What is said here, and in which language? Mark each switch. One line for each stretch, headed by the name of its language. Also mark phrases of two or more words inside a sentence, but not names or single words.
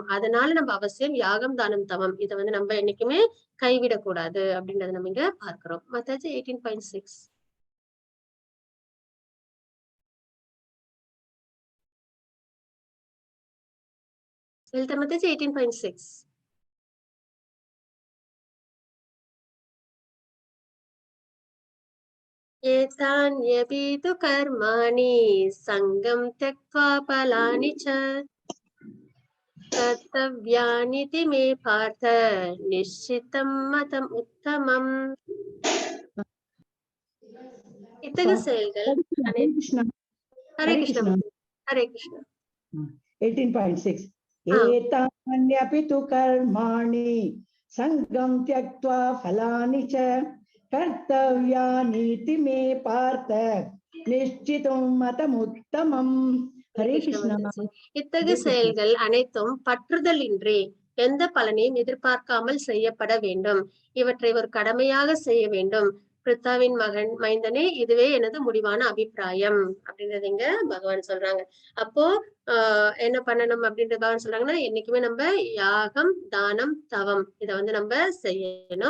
Tamil: அதனால நம்ம அவசியம் யாகம், தானம், தவம் இதை வந்து நம்ம என்னைக்குமே கைவிடக்கூடாது அப்படின்றத நம்ம இங்க பார்க்கிறோம்.
Sanskrit: மத்தாச்சி 18.6 மத்தாச்சி 18.6 एतान्यपि तु कर्माणि सङ्गं त्यक्त्वा फलानि च कर्तव्यानिति मे पार्थ निश्चितं मतम् उत्तमम्.
Tamil: இத்தகைய செயல்கள் ஹரே கிருஷ்ணா ஹரே கிருஷ்ணா
Sanskrit: 18.6 एतान्यपि तु कर्माणि सङ्गं त्यक्त्वा फलानि च कर्तव्यानीति मे पार्थ निश्चितं मतमुत्तमम्. हरे कृष्ण.
Tamil: இத்தகைய செயல்கள் அனைத்தும் பற்றுதல் இன்றி எந்த பலனையும் எதிர்பார்க்காமல் செய்யப்பட வேண்டும். இவற்றை ஒரு கடமையாக செய்ய வேண்டும். பிருத்தாவின் மைந்தனே, இதுவே எனது முடிவான அபிப்பிராயம் அப்படின்றது இங்க பகவான் சொல்றாங்க. அப்போ என்ன பண்ணணும் அப்படின்றது பகவான் சொல்றாங்கன்னா, என்னைக்குமே நம்ம யாகம், தானம், தவம் இதை வந்து நம்ம செய்யணும்.